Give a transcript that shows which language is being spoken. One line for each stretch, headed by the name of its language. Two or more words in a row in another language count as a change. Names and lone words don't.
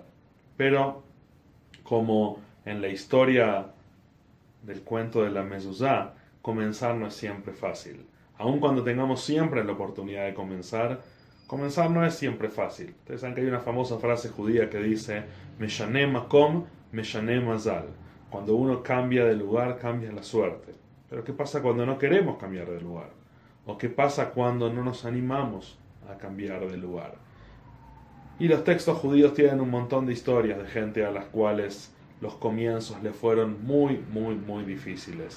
Spanish: Pero, como en la historia del cuento de la mezuzá, comenzar no es siempre fácil. Aun cuando tengamos siempre la oportunidad de comenzar no es siempre fácil. Ustedes saben que hay una famosa frase judía que dice,
Hebrew: משנה מקום, משנה מזל.
Spanish: Cuando uno cambia de lugar, cambia la suerte. Pero ¿qué pasa cuando no queremos cambiar de lugar? ¿O qué pasa cuando no nos animamos a cambiar de lugar? Y los textos judíos tienen un montón de historias de gente a las cuales los comienzos le fueron muy, muy, muy difíciles.